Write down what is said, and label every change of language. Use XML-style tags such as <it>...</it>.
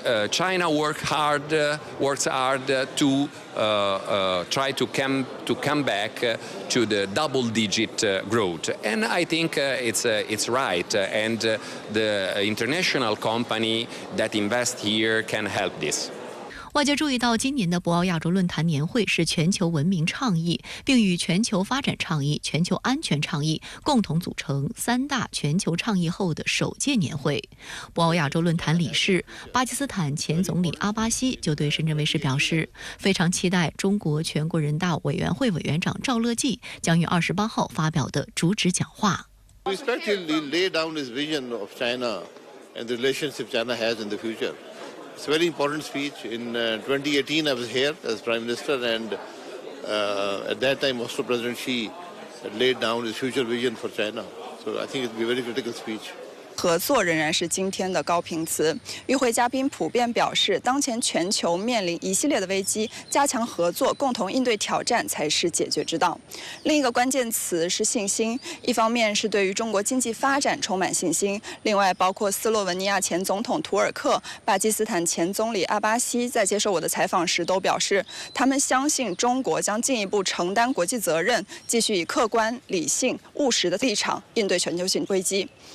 <en>China works hard to try to come back to the double-digit growth, and I think it's right. And the international company that invest here can help this.</en> <zh>外界注意到，今年的博鳌亚洲论坛年会是全球文明倡议，并与全球发展倡议、全球安全倡议共同组成3大全球倡议后的首届年会。博鳌亚洲论坛理事巴基斯坦前总理阿巴西就对深圳卫视表示，非常期待中国全国人大委员会委员长赵乐际将于28号发表的主旨讲话。</zh> <en>We especially lay down his vision of China and the relationship China has in the future. It's a very important speech. In 2018, I was here as Prime Minister, and at that time, Austro President Xi had laid down his future vision for China. So I think it will be a very critical speech.</en> <zh>合作仍然是今天的高频词。与会嘉宾普遍表示，当前全球面临一系列的危机，加强合作，共同应对挑战才是解决之道。另一个关键词是信心，一方面是对于中国经济发展充满信心，另外包括斯洛文尼亚前总统图尔克、巴基斯坦前总理阿巴西在接受我的采访时都表示，他们相信中国将进一步承担国际责任，继续以客观、理性、务实的立场应对全球性危机。</zh>